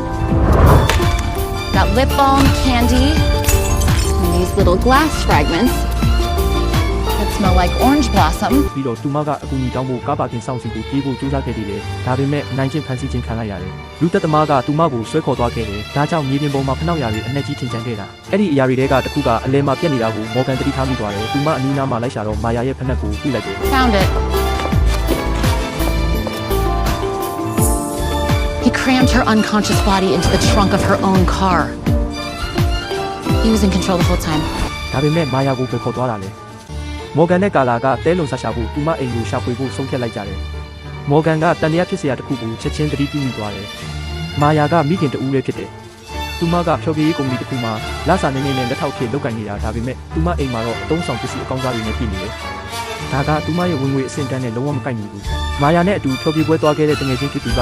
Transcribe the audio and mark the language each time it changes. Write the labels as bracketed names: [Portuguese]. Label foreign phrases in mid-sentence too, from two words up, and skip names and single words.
[English] Got lip balm, candy, and these little glass fragments that smell like orange blossom. [Burmese] ပြီးတော့သူမကအကူအညီတောင်းဖို့ကားပါကင်ဆောင်စီကိုပြေးဖို့ကြိုးစားခဲ့သေးတယ်။ဒါပေမဲ့နိုင်ချင်းဖန်ဆီးခြင်းခံလိုက်ရတယ်။လူသက်သမားကသူမကိုဆွဲခေါ်သွားခဲ့တယ်။ဒါကြောင့်မြေပြင်ပေါ်မှာဖနှောက်ရာတွေအနှက်ကြီးထင်ချန်ခဲ့တာ။အဲ့ဒီအရာတွေတဲကတစ်ခုကအလဲမှာပြက်နေတာကိုမော်ဂန်သတိထားမိသွားတယ်။သူမအနီးနားမှာလိုက်ရှာတော့မာယာရဲ့ဖနက်ကိုတွေ့လိုက်တယ် [English] Found it. He crammed her unconscious body into the trunk of her own car. He was in control the whole time. [Burmese] ဒါပေမဲ့မာယာကိုပဲခေါ်သွားတာလေမော်ဂန်နဲ့ကာလာကတဲလုံဆာရှာဖို့သူမအိမ်ကိုရှာဖွေဖို့ဆုံးဖြတ်လိုက်ကြတယ်မော်ဂန်ကတန်တရားဖြစ်စရာတစ်ခုကိုချက်ချင်းသတိပြုမိသွားတယ်မာယာကမိခင်တူဦးလေးဖြစ်တယ်သူမကဖျော်ဖြေရေးကုမ္ပဏီတစ်ခုမှာလက်စာနေ နေနဲ့လက်ထောက်ဖြစ်လုပ်ကိုင်နေတာဒါပေမဲ့သူမအိမ်မှာတော့အသုံးဆောင်ပစ္စည်းအကောင်းစားတွေနဲ့ပြည့်နေတယ်ဒါကသူမရဲ့ဝင်ငွေအဆင့်တန်းနဲ့လုံးဝမကိုက်ညီဘူးမာယာနဲ့အတူဖျော်ဖြေပွဲသွားခဲ့တဲ့တငယ်ချင်းဖြစ်သူက